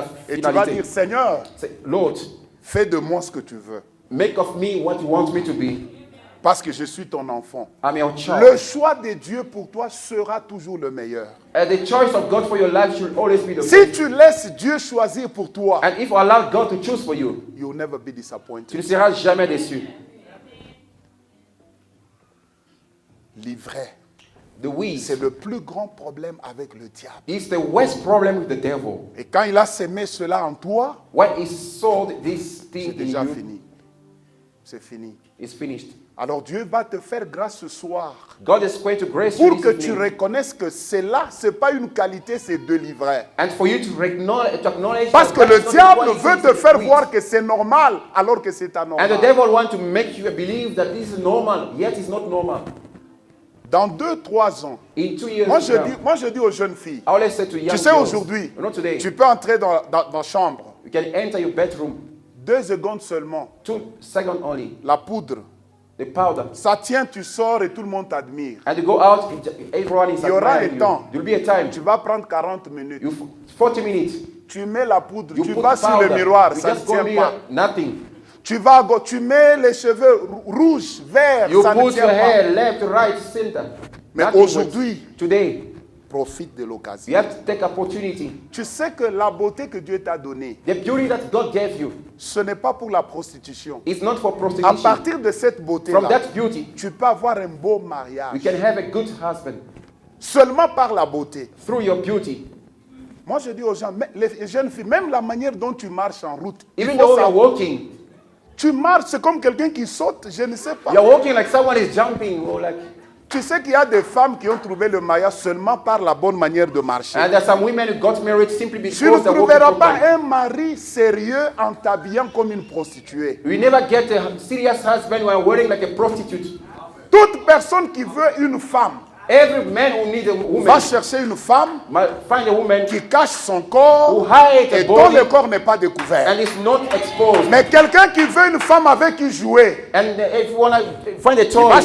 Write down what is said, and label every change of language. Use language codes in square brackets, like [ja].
[fr] Et tu vas finalité. dire, Seigneur, C'est l'autre. fais de moi ce que tu veux, [en] Make of me what you want me to be. [fr] parce que je suis ton enfant. [en] I'm your child. [fr] Le choix de Dieu pour toi sera toujours le meilleur. [en] And the choice of God for your life should always be the [fr] Si [en] best. [fr] tu laisses Dieu choisir pour toi, [en] And if you allow God to choose for you, you will never be [fr] tu [en] disappointed. [fr] ne seras jamais déçu. L'ivraie, [en] The weeds [fr] c'est le plus grand problème avec le diable. [en] is the worst problem with the devil. [fr] Et quand il a semé cela en toi, [en] When he sowed this [fr] c'est [en] thing in [fr] déjà [en] you, [fr] fini. C'est fini. [en] it's finished. [fr] Alors Dieu va te faire grâce ce soir [en] God is going to grace you [fr] pour [en] this [fr] que tu [en] evening. [fr] reconnaisses que cela, ce n'est pas une qualité, c'est de l'ivraie. [en] And for you to acknowledge [fr] Parce [en] that [fr] que le [en] that's not [fr] diable [en] what it [fr] veut [en] is, [fr] te [en] it's [fr] faire [en] weeds. [fr] voir que c'est normal alors que c'est [en] And the [fr] anormal. [en] devil wants to make you believe that this is normal, yet it's not normal. [fr] Dans 2-3 ans, [en] In 2 years, [fr] moi [en] now, [fr] je dis aux jeunes filles, [en] I always say to young [fr] tu sais [en] girls, [fr] aujourd'hui, [en] not today, [fr] tu peux entrer dans la chambre, [en] you can enter your bedroom [fr] 2 secondes seulement, [en] 2 seconds only, [fr] la poudre, [en] the powder, [fr] ça tient, tu sors et tout le monde t'admire. [en] and you go out, everyone is [fr] Il y aura [en] admiring [fr] un [en] you. [fr] temps. [en] There will be a time, [fr] Tu vas prendre 40 minutes, [en] 40 minutes, [fr] tu mets la poudre, [en] you [fr] tu [en] put [fr] vas sur le [en] powder, [fr] miroir, [en] you [fr] ça ne [en] just go [fr] tient [en] near [fr] pas. [en] nothing. [fr] Tu mets les cheveux rouges, verts, [en] You [fr] ça ne [en] put [fr] tient [en] your [fr] pas. [en] hair left, right, center. [fr] Mais [en] Nothing [fr] aujourd'hui, [en] works. Today, [fr] Profite de [en] You [fr] l'occasion. [en] have to take opportunity. [fr] Tu sais que la beauté que Dieu t'a donnée, [en] The beauty that God gave you [fr] ce n'est pas pour la prostitution. [en] is not for [fr] À [en] prostitution. [fr] partir de cette [en] From [fr] beauté-là, [en] that beauty, [fr] tu peux avoir un beau [en] you [fr] mariage. [en] can have a good husband [fr] Seulement par la beauté. [en] through your beauty. [fr] Moi, je dis aux gens, les jeunes filles, même la manière dont tu marches en route, il [en] Even [fr] faut [en] though you're [fr] savoir. [en] walking, [fr] Tu marches, c'est comme quelqu'un qui saute, je ne sais pas. [en] you're walking like someone is jumping or like. [fr] Tu sais qu'il y a des femmes qui ont trouvé le mariage seulement par la bonne manière de marcher. [en] And there's some women who got married simply [fr] Tu ne [en] because they're walking [fr] trouveras pas [en] properly. [fr] un mari sérieux en t'habillant comme une prostituée. [en] We never get a serious husband who are wearing like a prostitute. [fr] Toute personne qui veut une femme [en] Every man who needs a [fr] va [en] woman [fr] chercher une femme [en] must find a woman [fr] qui cache son corps [en] who hides [fr] et [en] a [fr] dont [en] body [fr] le corps n'est pas découvert. [en] and is not exposed. [fr] Mais quelqu'un qui veut une femme avec qui jouer, [en] And if you want to find a [fr] va [en] toy,